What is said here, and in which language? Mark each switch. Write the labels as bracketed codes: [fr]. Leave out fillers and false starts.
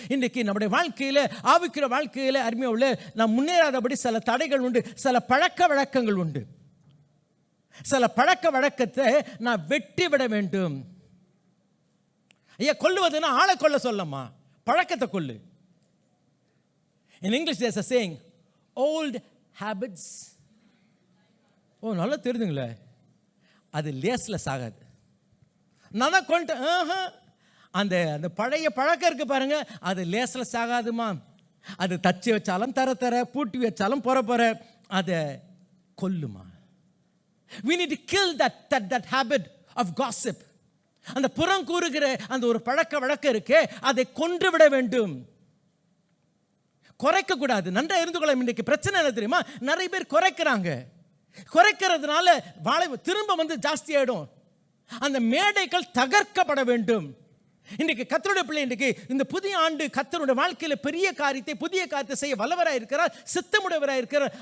[ta] இன்றைக்கு நம்முடைய வாழ்க்கையில், ஆவிக்கிற வாழ்க்கையில் அருமையுள்ள நாம் முன்னேறாதபடி சில தடைகள் உண்டு, சில பழக்க வழக்கங்கள் உண்டு. சில பழக்க வழக்கத்தை நான் வெட்டி விட வேண்டும். ஐயா, கொல்லுவதுன்னா ஆளை கொல்ல சொல்லம்மா, பழக்கத்தை கொல்லு. [en] In English there's a saying, old habits. [ta] நல்லா தெரிஞ்சுங்களே, அது லேஸ்லெஸ் ஆகாது. நான் தான் கொண்டு அந்த அந்த பழைய பழக்கம் இருக்கு பாருங்க, அது லேஸ்லெஸ் ஆகாதுமா. அது தச்சு வச்சாலும் தர பூட்டி வச்சாலும் போற அதை கொல்லுமா. [en] We need to kill that habit of gossip. [ta] அந்த புறம் கூறுகிற அந்த ஒரு பழக்க வழக்கம் இருக்கே, அதை கொன்று விட வேண்டும், குறைக்க கூடாது. நன்றா இருந்து கொள்ள. இன்னைக்கு பிரச்சனை என்ன தெரியுமா? நிறைய பேர் குறைக்கிறதுனால வாழை திரும்ப வந்து ஜாஸ்தி ஆயிடும். அந்த மேடைகள் தகர்க்கப்பட வேண்டும். இன்றைக்கு கர்த்தருடைய பிள்ளை, இன்றைக்கு இந்த புதிய ஆண்டு கர்த்தருடைய வாழ்க்கையில் பெரிய காரியத்தை, புதிய காரியத்தை செய்ய வல்லவராக இருக்கிறார், சித்தமுடையவராக இருக்கிறார்.